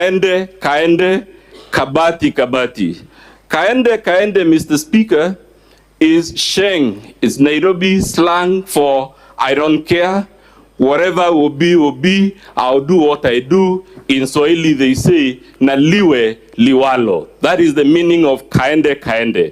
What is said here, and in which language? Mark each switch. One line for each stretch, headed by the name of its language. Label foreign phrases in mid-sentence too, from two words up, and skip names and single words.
Swahili: Kaende, kaende, kabati, kabati. Kaende, kaende,
English: Mr. Speaker, is Sheng. It's Nairobi slang for I don't care. Whatever will be, I'll do what I do. In Swahili, they say,
Swahili: na liwe liwalo.
English: That is the meaning of
Swahili: kaende, kaende.